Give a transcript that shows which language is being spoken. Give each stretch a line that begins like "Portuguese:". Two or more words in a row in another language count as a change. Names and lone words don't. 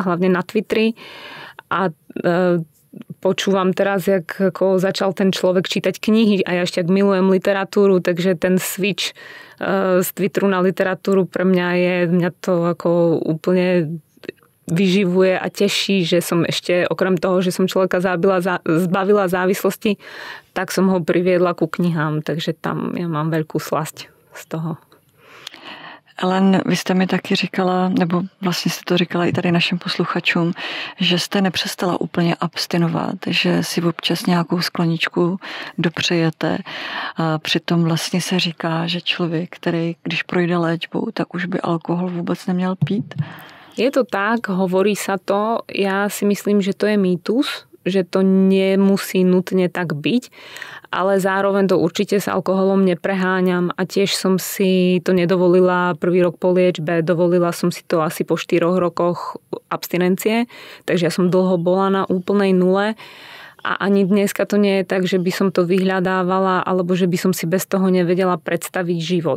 Slovak: hlavne na Twitteri a počúvam teraz, ako začal ten človek čítať knihy a ja ešte ak milujem literatúru, takže ten switch z Twitteru na literatúru pre mňa to ako úplne vyživuje a teší, že som ešte okrem toho, že som človeka zbavila závislosti, tak som ho priviedla ku knihám, takže tam ja mám veľkú slasť z toho.
Czech: Ellen, vy jste mi taky říkala, nebo vlastně jste to říkala i tady našim posluchačům, že jste nepřestala úplně abstinovat, že si občas nějakou skleničku dopřejete. A přitom vlastně se říká, že člověk, který když projde léčbou, tak už by alkohol vůbec neměl pít.
Slovak: Je to tak, hovorí sa to. Ja si myslím, že to je mýtus, že to nemusí nutne tak byť, ale zároveň to určite s alkoholom nepreháňam a tiež som si to nedovolila prvý rok po liečbe, dovolila som si to asi po 4 rokoch abstinencie, takže ja som dlho bola na úplnej nule a ani dneska to nie je tak, že by som to vyhľadávala alebo že by som si bez toho nevedela predstaviť život.